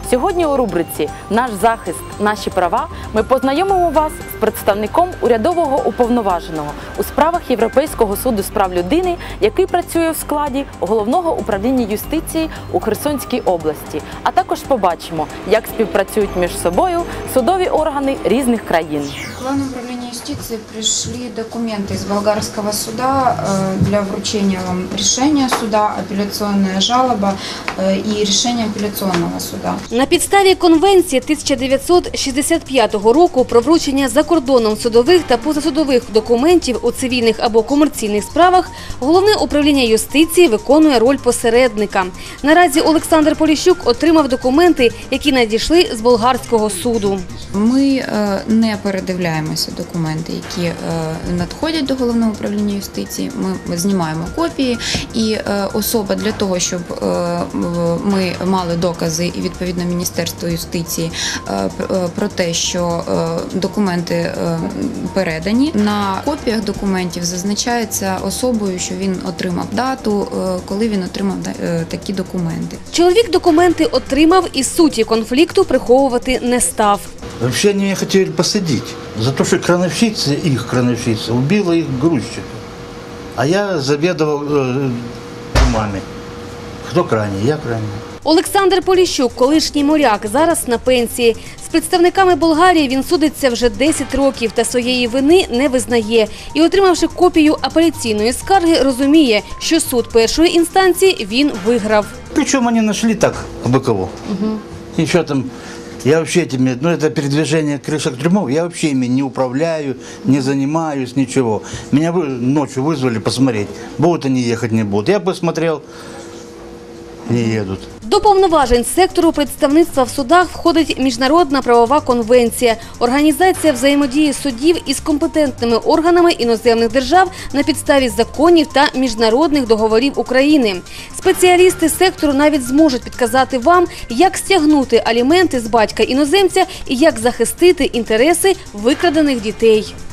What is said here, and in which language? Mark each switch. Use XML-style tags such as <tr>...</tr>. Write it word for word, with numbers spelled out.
<uk>Сьогодні у рубриці «Наш захист, наші права» ми познайомимо вас з представником урядового уповноваженого у справах Європейського суду з прав людини, який працює в складі Головного управління юстиції у Херсонській області. А також побачимо, як співпрацюють між собою судові органи різних країн.</uk> <ru>В Главное управление юстиции пришли документы из болгарского суда для вручения вам решения суда, апелляционная жалоба и решение апелляционного суда.</ru> <uk>На підставі Конвенції тисяча дев'ятсот шістдесят п'ятого року про вручення за кордоном судових та позасудових документів у цивільних або комерційних справах Головне управління юстиції виконує роль посередника. Наразі Олександр Поліщук отримав документи, які надійшли з болгарського суду. Ми не передивляємо документи, які надходять до Головного управління юстиції, ми знімаємо копії, і особа для того, щоб ми мали докази і відповідно Міністерство юстиції про те, що документи передані. На копіях документів зазначається особою, що він отримав дату, коли він отримав такі документи. Чоловік документи отримав і суті конфлікту приховувати не став.</uk> <ru>Вообще они меня хотели посадить за то, что крановщица, их крановщица, убила их грузчика. А я заведовал э, умами. Кто крайний? Я крайний.</ru> <uk>Олександр Поліщук – колишній моряк, зараз на пенсії. З представниками Болгарії він судиться вже десять років та своєї вини не визнає. І, отримавши копію апеляційної скарги, розуміє, що суд першої інстанції він виграв. Причому вони знайшли так, в Бакову. Угу. І що там...</uk> <ru>Я вообще этими, ну это передвижение крышек трюмов, я вообще ими не управляю, не занимаюсь, ничего. Меня ночью вызвали посмотреть, будут они ехать, не будут. Я посмотрел, не едут.</ru> <uk>До повноважень сектору представництва в судах входить Міжнародна правова конвенція – організація взаємодії судів із компетентними органами іноземних держав на підставі законів та міжнародних договорів України. Спеціалісти сектору навіть зможуть підказати вам, як стягнути аліменти з батька-іноземця і як захистити інтереси викрадених дітей.</uk>